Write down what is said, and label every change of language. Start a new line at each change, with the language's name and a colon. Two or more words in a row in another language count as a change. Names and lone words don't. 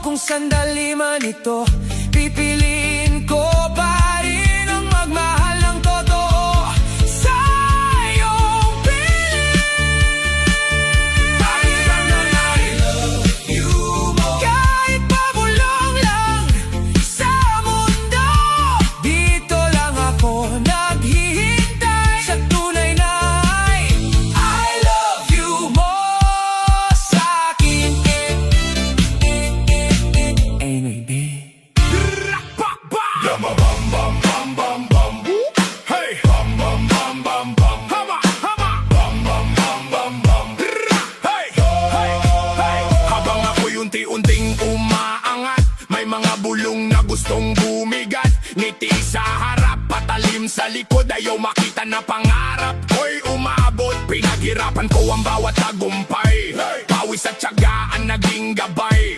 Filipino: sandali man ito, pipiliin ko pa rin ang magmahal ng totoo sa iyong piling. Kahit hanggang
English: I love you more,
Filipino: kahit pabulong lang sa mundo, dito lang ako naghihintay sa tunay na
English: I love you more
Filipino: sa akin. Yama bam bam bam bam bam. Hey, bam bam bam bam bam. Hama hama. Bam bam bam bam bam. Hey, hey, hey. Habang ako'y unti-unting umaangat, may mga bulong na gustong bumigat. Ngiti sa harap, patalim sa likod, ayaw makita na pangarap ko'y umabot. Pinaghirapan ko ang bawat tagumpay, pawis at tiyagaan naging gabay.